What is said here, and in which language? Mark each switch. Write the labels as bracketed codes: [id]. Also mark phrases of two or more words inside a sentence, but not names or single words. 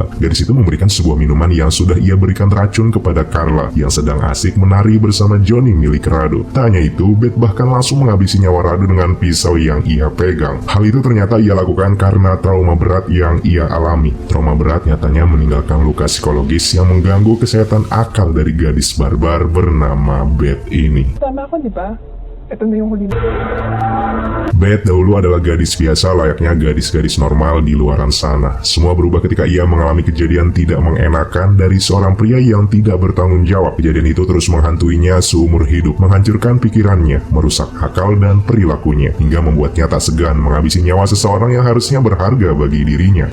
[id] Gadis itu memberikan sebuah minuman yang sudah ia berikan racun kepada Carla yang sedang asik menari bersama Johnny milik Rado. Tak hanya itu, Beth bahkan langsung menghabisi nyawa Rado dengan pisau yang ia pegang. Hal itu ternyata ia lakukan karena trauma berat yang ia alami. Trauma berat nyatanya meninggalkan luka psikologis yang mengganggu kesehatan akal dari gadis barbar bernama Beth ini. [tl] Tama ako, di ba? Ito na yung huli na. [id] Beth dahulu adalah gadis biasa layaknya gadis-gadis normal di luaran sana. Semua berubah ketika ia mengalami kejadian tidak mengenakan dari seorang pria yang tidak bertanggung jawab. Kejadian itu terus menghantuinya seumur hidup, menghancurkan pikirannya, merusak akal dan perilakunya, hingga membuatnya tak segan menghabisi nyawa seseorang yang harusnya berharga bagi dirinya.